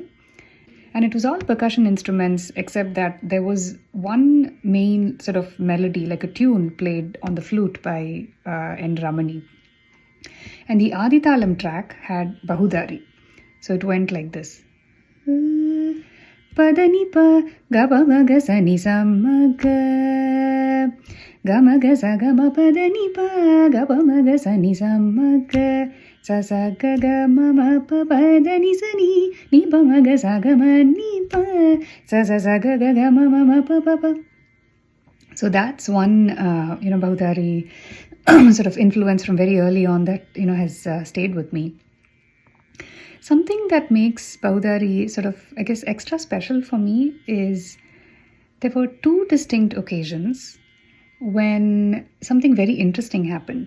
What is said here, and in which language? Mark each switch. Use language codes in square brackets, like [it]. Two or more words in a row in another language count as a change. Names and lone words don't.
[en] And it was all percussion instruments, except that there was one main sort of melody, like a tune played on the flute by N. Ramani. And the Aditalam track had Bahudari. So it went like this. Padani pa gaba maga sani samaga gama gaza gama padani pa gaba maga sani samaga sa sa ga ga ma ma pa padani sani ni pa maga sa ga ma ni pa sa sa sa ga ga ga ma ma ma pa pa pa. So that's one Bahudari sort of influence from very early on that has stayed with me. Something that makes Bahudari sort of, I guess, extra special for me is there were 2 distinct occasions when something very interesting happened.